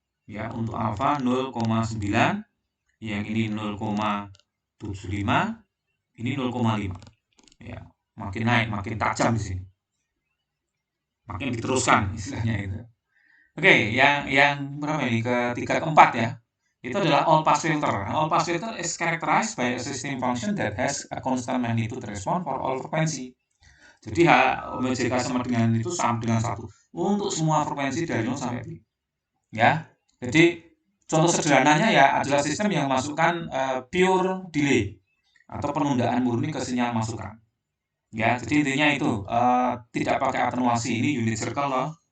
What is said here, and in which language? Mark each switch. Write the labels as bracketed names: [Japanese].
[Indonesian] Ya, untuk alfa 0,9, yang ini 0,75, ini 0,5. Ya, makin naik, makin tajam di sini. Makin diteruskan istilahnya itu. Oke, yang berapa ini? Ketiga, keempat ya. Itu adalah all pass filter. [English] All pass filter is characterized by a system function that has a constant magnitude response for all frequency. [Indonesian] Jadi OMJK sama dengan itu sama dengan 1 untuk semua frekuensi dari 0 sampai pi. Ya. Jadi contoh sederhananya ya adalah sistem yang masukkan pure delay atau penundaan murni ke sinyal masukan. Ya, jadi intinya itu tidak pakai atenuasi. Ini unit circle loh.